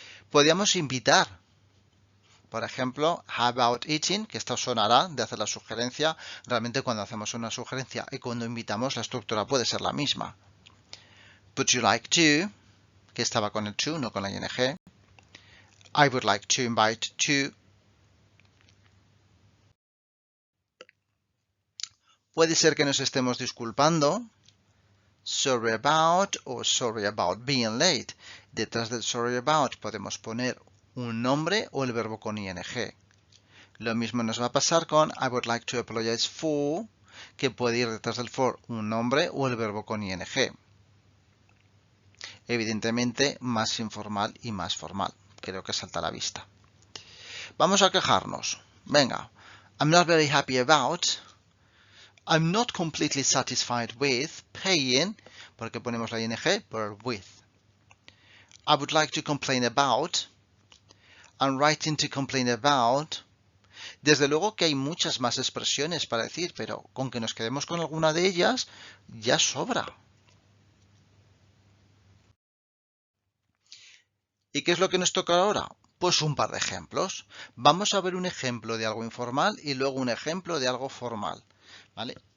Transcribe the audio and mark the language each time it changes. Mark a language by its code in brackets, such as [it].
[es] Podríamos invitar. Por ejemplo, how about eating, que esto sonará de hacer la sugerencia. Realmente cuando hacemos una sugerencia y cuando invitamos la estructura puede ser la misma. [en] Would you like to? [es] Que estaba con el to, no con la ing. [en] I would like to invite to. [es] Puede ser que nos estemos disculpando. [en] Sorry about o sorry about being late. [es] Detrás del sorry about podemos poner un nombre o el verbo con ing. Lo mismo nos va a pasar con [en] I would like to apologize for, [es] que puede ir detrás del for un nombre o el verbo con ing. Evidentemente más informal y más formal. Creo que salta a la vista. [en] Vamos a quejarnos. Venga. I'm not very happy about. I'm not completely satisfied with paying, [es] porque ponemos la ing por with. [en] I would like to complain about. I'm writing to complain about. [es] Desde luego que hay muchas más expresiones para decir, pero con que nos quedemos con alguna de ellas ya sobra. ¿Y qué es lo que nos toca ahora? Pues un par de ejemplos. Vamos a ver un ejemplo de algo informal y luego un ejemplo de algo formal, ¿vale?